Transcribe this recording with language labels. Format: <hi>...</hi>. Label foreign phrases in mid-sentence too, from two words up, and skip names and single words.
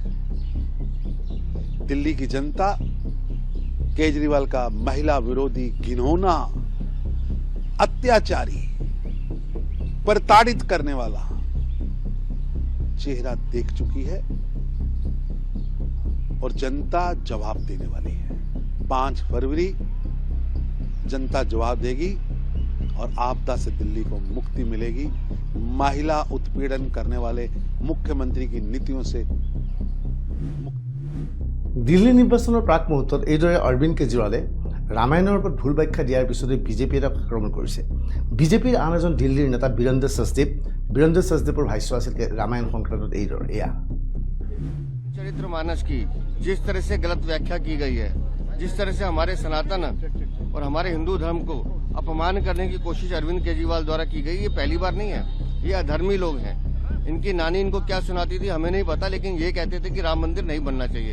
<hi>दिल्ली की जनता केजरीवाल का महिला विरोधी, घिनौना, अत्याचारी, प्रताड़ित करने वाला चेहरा देख चुकी है और जनता जवाब देने वाली है। 5 फरवरी जनता जवाब देगी और आपदा से दिल्ली को मुक्ति मिलेगी। महिला उत्पीड़न करने वाले मुख्यमंत्री की नीतियों से</hi> <as>দিল্লী নিৰ্বাচনৰ প্ৰাক মুহূৰ্তত এইদৰে অৰবিন্দ কেজৰিৱালে ৰামায়ণৰ ওপৰত ভুল ব্যাখ্যা দিয়াৰ পিছতে বিজেপিয়ে তেওঁক আক্ৰমণ কৰিছে। বিজেপিৰ আন এজন দিল্লীৰ নেতা বীৰেন্দ্ৰ সচদেৱৰ ভাষ্য আছিল ৰামায়ণ সংক্ৰান্তত এইদৰে এয়া।</as> <hi>चरित्रमानस की जिस तरह से गलत व्याख्या की गई है, जिस तरह से हमारे सनातन और हमारे हिंदू धर्म को अपमान करने की कोशिश अरविंद केजरीवाल द्वारा की गई, ये पहली बार नहीं है। ये अधर्मी लोग हैं। इनकी नानी इनको क्या सुनाती थी हमें नहीं पता, लेकिन ये कहते थे कि राम मंदिर नहीं बनना चाहिए।</hi>